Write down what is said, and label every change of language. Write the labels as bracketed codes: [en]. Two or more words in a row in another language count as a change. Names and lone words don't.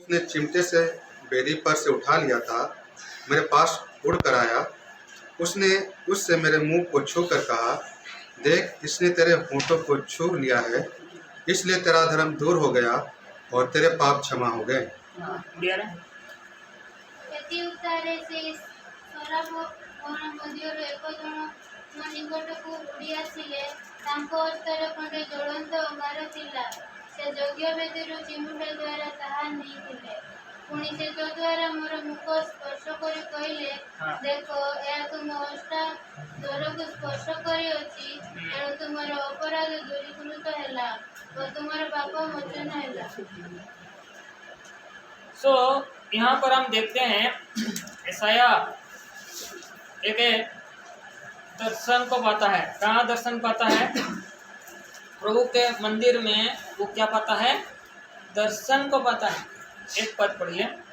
[hi] उसने चिमटे से बेदी पर से उठा लिया था, मेरे पास उड़ कर आया। उसने उससे मेरे मुंह को छू कर कहा, देख, इसने तेरे होठों को छू लिया है, इसलिए तेरा धर्म दूर हो गया और तेरे पाप क्षमा हो गए। [or] ପ୍ରତ୍ୟୁତ୍ତରେ ସେ ସରାଫ ମଧ୍ୟରୁ ଏକ ଜଣ ମୋ ନିକଟକୁ ଉଡ଼ି ଆସିଲେ। ତାଙ୍କ ହସ୍ତରେ ଖଣ୍ଡେ ଜ୍ୱଳନ୍ତ ଅଙ୍ଗାର ଥିଲା। ସେ ଯଜ୍ଞବେଦୀରୁ ଚିମୁଟା ଦ୍ୱାରା ତାହା ନେଇଥିଲେ। ପୁଣି ସେ ଯଦ୍ୱାରା ମୋର ମୁଖ ସ୍ପର୍ଶ କରି କହିଲେ, ଦେଖ, ଏହା ତୁମ ଅଷ୍ଟାଦରକୁ ସ୍ପର୍ଶ କରିଅଛି, ତେଣୁ ତୁମର ଅପରାଧ ଦୂରୀକୃତ ହେଲା ଓ ତୁମର ପାପ ମୋଚନ ହେଲା। [hi] यहाँ पर हम देखते हैं यशाया एक दर्शन को पाता है। कहाँ दर्शन पाता है? प्रभु के मंदिर में वो क्या पाता है? दर्शन को पाता है। एक पद पढ़िए।